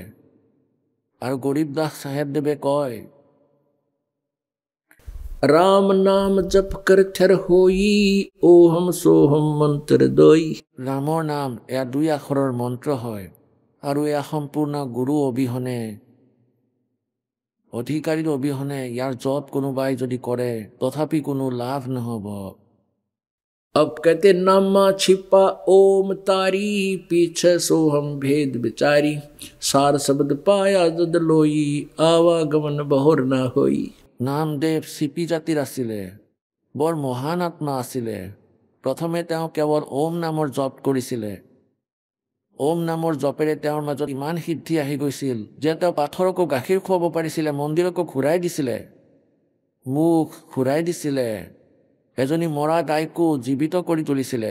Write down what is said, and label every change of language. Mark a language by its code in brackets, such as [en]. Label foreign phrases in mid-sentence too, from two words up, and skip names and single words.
[as] আৰু গৰীবদাস চাহেবদেৱে কয়, ৰাম নাম জপ কৰ থৰ হৈ, ওহম সোহম মন্ত্ৰ দৈ। ৰামৰ নাম এয়া 2 আখৰৰ মন্ত্ৰ হয় আৰু এয়া সম্পূৰ্ণ গুৰু অবিহনে, অধিকাৰীৰ অবিহনে ইয়াৰ জপ কোনোবাই যদি কৰে তথাপি কোনো লাভ নহ'ব। [hi] अब कहते नामा छिपा ओम तारी पीछे सोहम भेद बिचारी सार शब्द पाया जद लोई आवागमन बहोर ना होई। [as] নামদেৱ চিপি জাতিৰ আছিলে, বৰ মহান আত্মা আছিলে। প্ৰথমে তেওঁ কেৱল ওম নামৰ জপ কৰিছিলে। ওম নামৰ জপেৰে তেওঁৰ মাজত ইমান সিদ্ধি আহি গৈছিল যে তেওঁ পাথৰকো গাখীৰ খুৱাব পাৰিছিলে, মন্দিৰকো ঘূৰাই দিছিলে, মুখ ঘূৰাই দিছিলে, এজনী মৰা গাইকো জীৱিত কৰি তুলিছিলে।